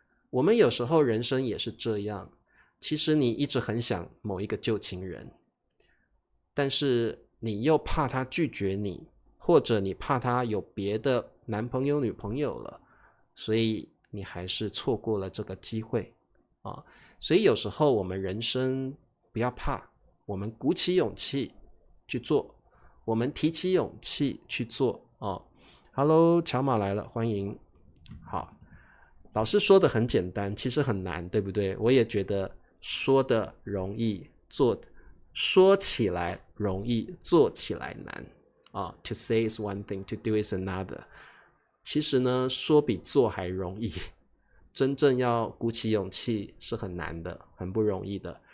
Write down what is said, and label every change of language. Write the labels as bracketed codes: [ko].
[zh] 我们有时候人生也是这样，其实你一直很想某一个旧情人，但是你又怕他拒绝你，或者你怕他有别的男朋友女朋友了，所以你还是错过了这个机会所以有时候我们人生不要怕，我们鼓起勇气去做，我们提起勇气去做Hello 乔马来了，欢迎。好，老师说的很简单，其实很难，对不对？我也觉得说的容易，说起来容易，做起来难 [en] To say is one thing, to do is another。 [zh] 其实呢，说比做还容易，真正要鼓起勇气是很难的，很不容易的。